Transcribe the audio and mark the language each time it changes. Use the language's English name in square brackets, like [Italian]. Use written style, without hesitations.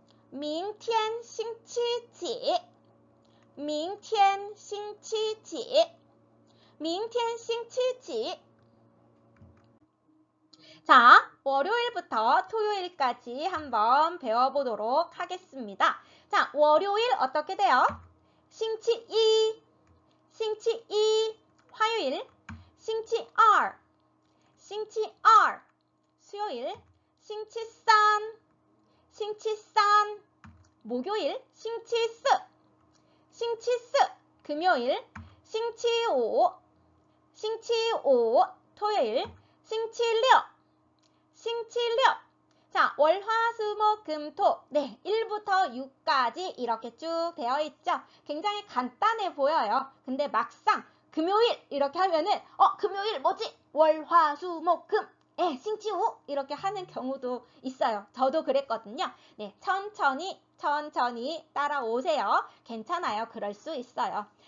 [Chinese] 明天星期几?明天星期几? 明天星期几? [Korean] 자, 월요일부터 토요일까지 한번 배워보도록 하겠습니다. 자, 월요일 어떻게 돼요? [Chinese] 星期一, 星期一, 화요일, 星期二, 星期二, 수요일, 星期三, 星期三, 목요일, 星期四, 星期四, 금요일, 星期五, 星期五, 토요일, 星期六, 星期六. [Korean] 자, 월, 화, 수, 목, 금, 토. 네, 1부터 6까지 이렇게 쭉 되어 있죠. 굉장히 간단해 보여요. 근데 막상 금요일 이렇게 하면은 금요일 뭐지? 월, 화, 수, 목, 금. 예, 싱치우 이렇게 하는 경우도 있어요. 저도 그랬거든요. 네, 천천히 따라오세요. 괜찮아요. 그럴 수 있어요.